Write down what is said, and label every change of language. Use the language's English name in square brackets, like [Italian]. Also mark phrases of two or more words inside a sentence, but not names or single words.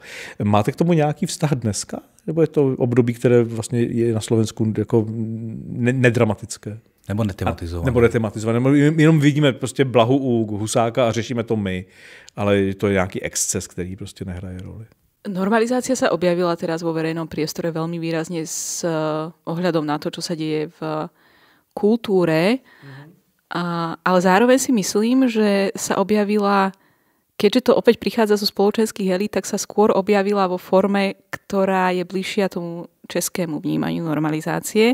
[Czech] Máte k tomu nějaký vztah dneska? Nebo je to období, které vlastně je na Slovensku jako nedramatické? Nebo netematizované. Nebo netematizované. Jenom vidíme prostě Blahu u Husáka a řešíme to my, ale to je nějaký exces, který prostě nehraje roli. [Slovak] Normalizácia sa objavila teraz vo verejnom priestore veľmi výrazne s ohľadom na to, čo sa deje v kultúre, ale zároveň si myslím, že sa objavila, keďže to opäť prichádza zo spoločenských elít, tak sa skôr objavila vo forme, ktorá je bližšia tomu českému vnímaniu normalizácie,